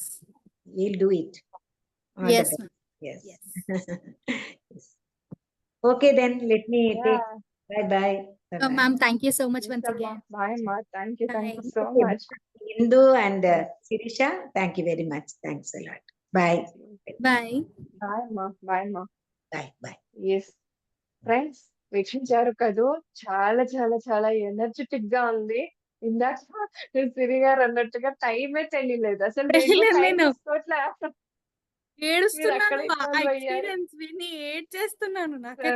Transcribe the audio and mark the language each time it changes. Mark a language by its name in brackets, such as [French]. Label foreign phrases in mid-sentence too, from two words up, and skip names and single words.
[English] We'll do it. All Yes, the best. ma'am. Yes. Yes. Yes. Okay, then let me take. Yeah. Bye. Ma'am, thank you so much Yes, once Amma. again. Bye, Amma. Thank you Bye. so Okay, much. Indu and Sirisha, thank you very much. Thanks a lot. Bye. Bye. Bye, Amma. Bye, Amma. Bye. Yes friends [Telugu] వీక్షించారు కదూ చాలా చాలా చాలా ఎనర్జెటిక్ గా ఉంది. ఇందాక సిరి గారు అన్నట్టుగా టైమే తెలియలేదు అసలు. నేను కూడా టైం నేను చూసుకోవట్లే. మీరు ఏడుస్తున్నాను. అక్కడ ఆ ఇన్వాల్వ్ అయ్యారు. ఎక్స్పీరియన్స్ విని ఏడ్చేస్తున్నాను. నాకైతే